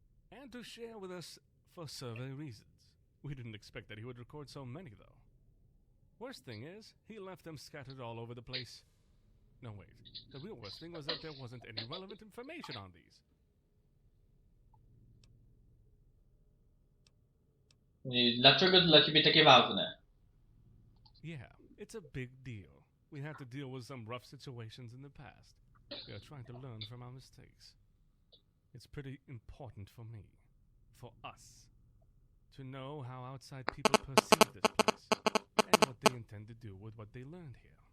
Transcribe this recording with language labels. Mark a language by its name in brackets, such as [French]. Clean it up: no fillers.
[English] And to share with us for survey reasons. We didn't expect that he would record so many, though. Worst thing is, he left them scattered all over the place. No, wait. The real worst thing was that there wasn't any relevant information on these. [Polish] Dlaczego to dla ciebie takie ważne? [English] Yeah, it's a big deal. We had to deal with some rough situations in the past. We are trying to learn from our mistakes. It's pretty important for me, for us, to know how outside people perceive this place, and what they intend to do with what they learned here.